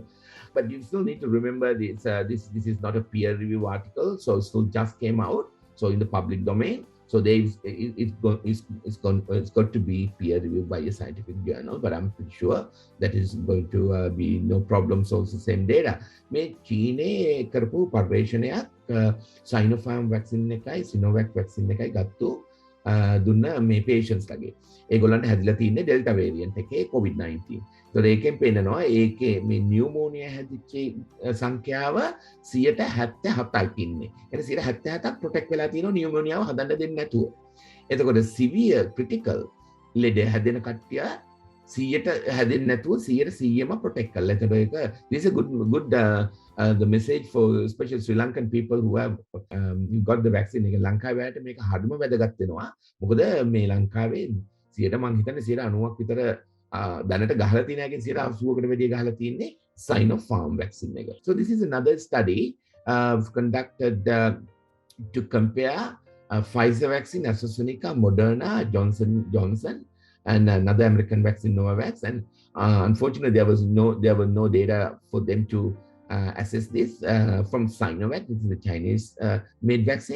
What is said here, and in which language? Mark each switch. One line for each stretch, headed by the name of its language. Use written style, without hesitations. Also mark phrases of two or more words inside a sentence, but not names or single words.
English: But you still need to remember this, this is not a peer review article, so it still just came out, so in the public domain. So it's got to be peer reviewed by a scientific journal, but I'm pretty sure that is going to be no problem source the same data.
Sinhala: මේ චීනේ කරපු පර්යේෂණයක් Sinopharm vaccine එකයි Sinovac vaccine එකයි ගත්තු දුන්න මේ patients ලගේ. ඒගොල්ලන්ට හැදිලා තියෙන්නේ Delta variant එකේ COVID-19. So ඒකෙන් පේනවා ඒකේ මේ pneumonia හැදිච්ච සංඛ්‍යාව 77ක් ඉන්නේ. එතන 77ක් protect වෙලා තියෙනවා pneumonia හදන්න දෙන්නේ නැතුව. එතකොට
English: severe critical
Sinhala: ලෙඩ හැදෙන කට්ටිය 100ට හැදෙන්නේ නැතුව 100%ම protect කරලා. එතකොට ඒක
English: this is a good the message for especially Sri Lankan people who have got the vaccine.
Sinhala: එක ලංකාවට මේක හරිම වැදගත් වෙනවා. මොකද මේ ලංකාවේ 100ට මම හිතන්නේ 90ක් විතර දැනට ගහලා තියෙන එකෙන් 80කට වැඩිය ගහලා තියෙන්නේ Sinopharm vaccine එක.
English: So this is another study conducted to compare Pfizer vaccine, AstraZeneca, Moderna, Johnson, and another American vaccine, Novavax. And unfortunately, there were no data for them to assess this from Sinovac, which is the Chinese made vaccine.